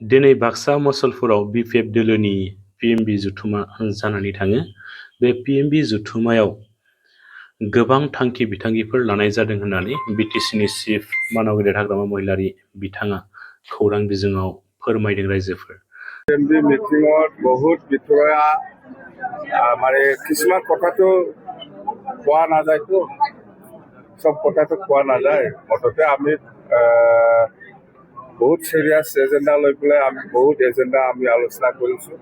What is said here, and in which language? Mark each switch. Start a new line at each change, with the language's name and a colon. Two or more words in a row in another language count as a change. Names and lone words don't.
Bodo: दिनै बाक्सा मसलपुराव बिपिएफ दोलोनि पिएमबि जथुमा जानानै थाङो। बे पिएमबि जथुमायाव गोबां थांखि बिथांखिफोर लानाय जादों होननानै बिटिसिनि चिफ मानाव गेदेर हाग्रामा महिलारि बिथाङा खौरां बिजोङाव फोरमायदों रायजोफोर।
Assamese: পিএমবি মিটিঙত বহুত বিষয়া মানে কিছুমান কথাটো কোৱা নাযায়তো, সব কথাটো কোৱা নাযায়। মুঠতে আমি বহুত সিরিয়াস এজেন্ডা লৈ পেলাই আমি বহুত এজেন্ডা আমি আলোচনা কৰিছোঁ।